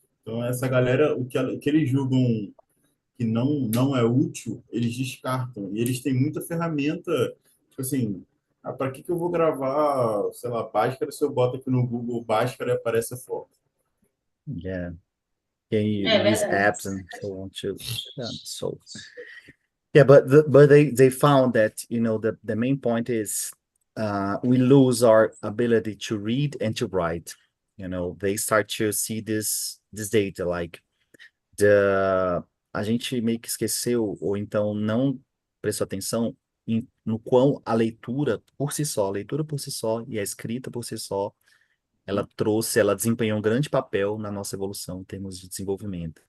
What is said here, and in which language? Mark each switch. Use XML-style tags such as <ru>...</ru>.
<pt>Então, essa galera, o que eles julgam que não é útil, eles descartam. E eles têm muita ferramenta, tipo assim, para que eu vou gravar, sei lá, Bhaskara se eu boto aqui no Google Bhaskara e aparece a foto?</pt> <en>Yeah. Can you</en> <pt>É</pt> <en>use</en> <pt>verdade.</pt> <en>apps and so on too? Yeah, so yeah, but they found that the main point is we lose our ability to read and to write. they start to see this data, like</en> <pt>a gente meio que esqueceu, ou então não prestou atenção no quão a leitura por si só, e a escrita por si só, ela desempenhou um grande papel na nossa evolução em termos de desenvolvimento.</pt>